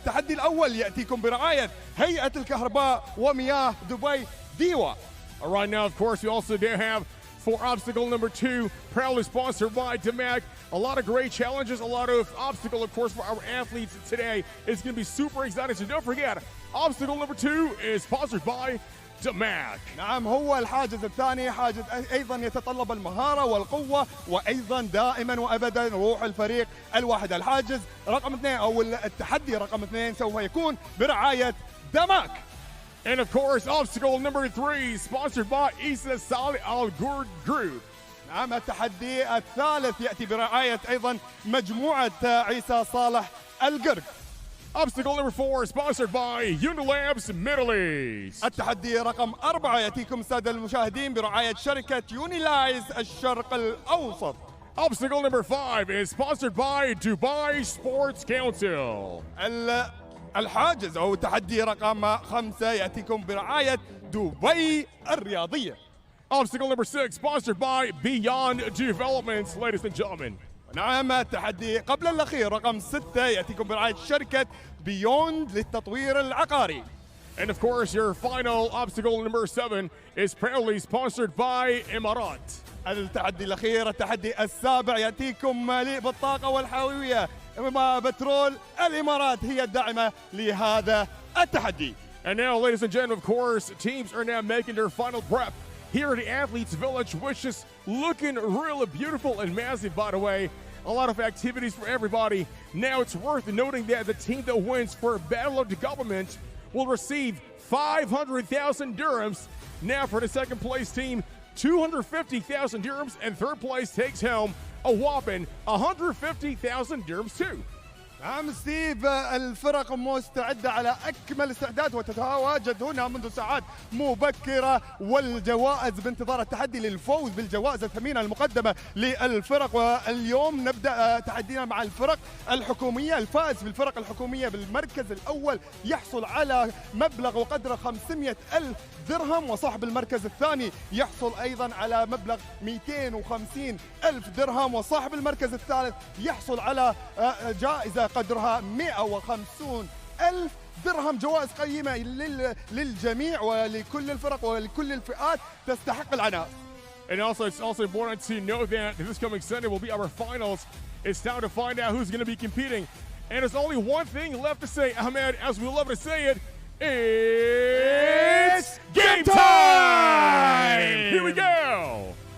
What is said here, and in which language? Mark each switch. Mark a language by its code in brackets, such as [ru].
[ar] التحدي الأول يأتيكم برعاية هيئة الكهرباء ومياه دبي ديوا. [en] All right, now, of course, we also do have for obstacle number 2, proudly sponsored by DAMAC. A lot of great challenges, a lot of obstacle, of course, for our athletes today. It's going to be super exciting, so don't forget, obstacle number 2 is sponsored by DAMAC. [ar] نعم هو الحاجز الثاني حاجز أيضا يتطلب المهارة والقوة وأيضا دائما وأبدا روح الفريق الواحد. الحاجز رقم 2 أو التحدي رقم 2 سوف يكون برعاية DAMAC. [en] And of course, obstacle number 3, sponsored by Isa Saleh Al Ghur Group. [ar] نعم التحدي الثالث يأتي برعاية أيضا مجموعة عيسى صالح القرق. [en] Obstacle number 4, sponsored by Unilabs Middle East. [ar] التحدي رقم 4 يأتيكم السادة المشاهدين برعاية شركة يونيلايز الشرق الأوسط. [en] Obstacle number 5 is sponsored by Dubai Sports Council. [ar] الحاجز أو التحدي رقم 5 يأتيكم برعاية دبي الرياضية. [en] Obstacle number 6, sponsored by Beyond Developments, ladies and gentlemen. [ar] نعم التحدي قبل الأخير رقم 6 يأتيكم برعاية شركة بيوند للتطوير العقاري. [en] And of course, your final obstacle number 7 is proudly sponsored by Emirat. [ar] التحدي الأخير التحدي السابع يأتيكم مليء بالطاقة والحيوية بترول الإمارات هي الداعمة لهذا التحدي. [en] And now, ladies and gentlemen, of course, teams are now making their final prep here at the Athletes Village, which is looking really beautiful and massive, by the way. A lot of activities for everybody. Now, it's worth noting that the team that wins for Battle of the Government will receive 500,000 dirhams. Now, for the second place team, 250,000 dirhams, and third place takes home a whopping 150,000 dirhams too. [ar] نعم ستيف الفرق مستعدة على أكمل استعداد وتتواجد هنا منذ ساعات مبكرة والجوائز بانتظار التحدي للفوز بالجوائز الثمينة المقدمة للفرق. واليوم نبدأ تحدينا مع الفرق الحكومية. الفائز بالفرق الحكومية بالمركز الأول يحصل على مبلغ وقدره 500,000 درهم وصاحب المركز الثاني يحصل أيضا على مبلغ 250,000 درهم وصاحب المركز الثالث يحصل على جائزة قدرها 150,000 درهم. جوائز قيمة للجميع ولكل الفرق ولكل الفئات تستحق العناء. [en] And also, it's also important to know that this coming Sunday will be our finals. It's time to find out who's going to be competing. And there's only one thing left to say, Ahmed, as we love to say it, it's game time! Here we go!